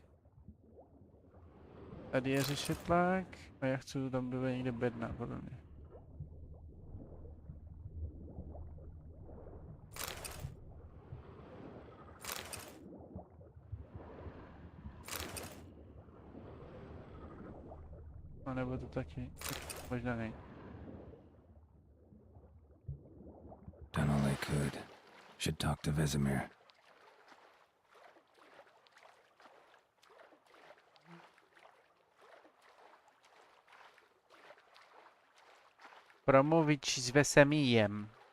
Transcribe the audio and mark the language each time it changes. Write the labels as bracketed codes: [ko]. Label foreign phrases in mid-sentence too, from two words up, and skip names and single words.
[cs] Tady je řešetlák a já chci tam být někde bedna, podle mě. A nebo to taky možná nej. [en] Done all I could. Should talk to Vesemir. [cs] Promluvič s Vesemírem.